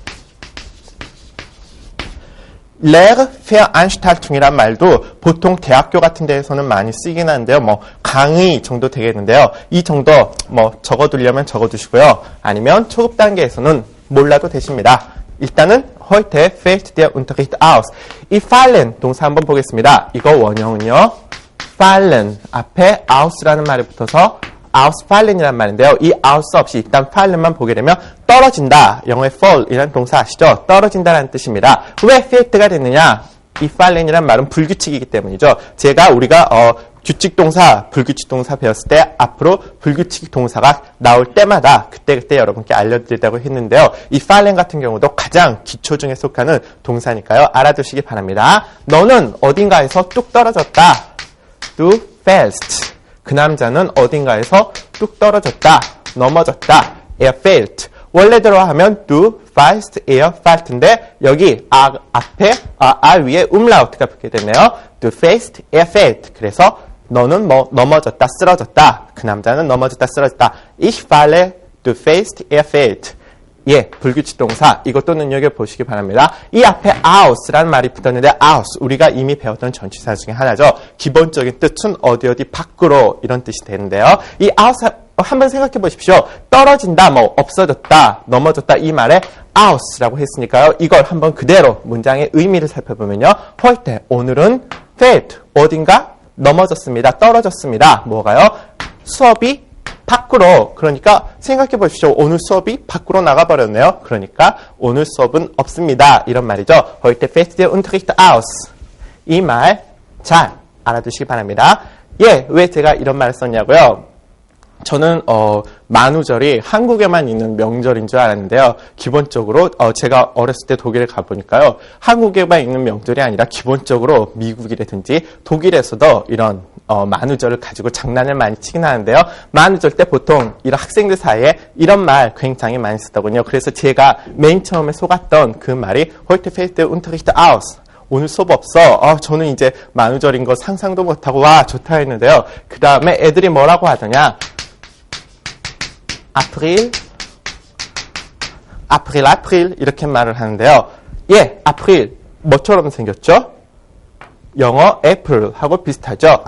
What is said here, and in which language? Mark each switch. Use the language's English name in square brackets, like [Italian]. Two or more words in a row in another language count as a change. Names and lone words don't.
[Korean] Lehrveranstaltung이란 말도 보통 대학교 같은 데에서는 많이 쓰이긴 하는데요. 강의 정도 되겠는데요. 이 정도 적어두려면 적어두시고요. 아니면 초급 단계에서는 몰라도 되십니다. [German] 일단은 heute fällt der Unterricht aus. [Korean] 이 fallen 동사 한번 보겠습니다. 이거 원형은요. fallen 앞에 aus라는 말이 붙어서 ausfallen이라는 말인데요. 이 aus 없이 일단 fallen만 보게 되면 떨어진다. 영어의 fall이라는 동사 아시죠? 떨어진다라는 뜻입니다. 왜 fall가 됐느냐? 이 fallen이라는 말은 불규칙이기 때문이죠. 우리가 규칙 동사, 불규칙 동사 배웠을 때 앞으로 불규칙 동사가 나올 때마다 그때 여러분께 알려드리려고 했는데요. 이 fallen 같은 경우도 가장 기초 중에 속하는 동사니까요. 알아두시기 바랍니다. 너는 어딘가에서 뚝 떨어졌다. [German] Du fällst. [Korean] 그 남자는 어딘가에서 뚝 떨어졌다, 넘어졌다. [German] Er fällt. [Korean] 원래대로 하면 [German] du fällst, er fällt [Korean] 인데 여기 앞에 위에 umlaut가 붙게 되네요. [German] Du fällst, er fällt. [Korean] 그래서 너는 넘어졌다, 쓰러졌다. 그 남자는 넘어졌다, 쓰러졌다. [German] Ich falle, du fällst, er fällt. [Korean] 예, 불규칙 동사. 이것도 눈여겨보시기 바랍니다. 이 앞에 aus라는 말이 붙었는데 aus, 우리가 이미 배웠던 전치사 중에 하나죠. 기본적인 뜻은 어디 밖으로 이런 뜻이 되는데요. 이 aus 한번 생각해 보십시오. 떨어진다, 없어졌다, 넘어졌다 이 말에 aus라고 했으니까요. 이걸 한번 그대로 문장의 의미를 살펴보면요. heute, 오늘은 fällt, 어딘가 넘어졌습니다. 떨어졌습니다. 뭐가요? 수업이 밖으로. 그러니까 생각해 보십시오. 오늘 수업이 밖으로 나가버렸네요. 그러니까 오늘 수업은 없습니다. 이런 말이죠. [German] Heute fällt der Unterricht aus. [Korean] 이 말 잘 알아두시기 바랍니다. 예, 왜 제가 이런 말을 썼냐고요? 저는 만우절이 한국에만 있는 명절인 줄 알았는데요. 기본적으로 제가 어렸을 때 독일에 가보니까요. 한국에만 있는 명절이 아니라 기본적으로 미국이라든지 독일에서도 이런 만우절을 가지고 장난을 많이 치긴 하는데요. 만우절 때 보통 이런 학생들 사이에 이런 말 굉장히 많이 쓰더군요. 그래서 제가 맨 처음에 속았던 그 말이 [German] Heute fällt der Unterricht aus. [Korean] 오늘 수업 없어. 저는 이제 만우절인 거 상상도 못하고 와 좋다 했는데요. 그 다음에 애들이 뭐라고 하더냐. 아프릴 이렇게 말을 하는데요. 예, 아프릴 뭐처럼 생겼죠? 영어 애플하고 비슷하죠.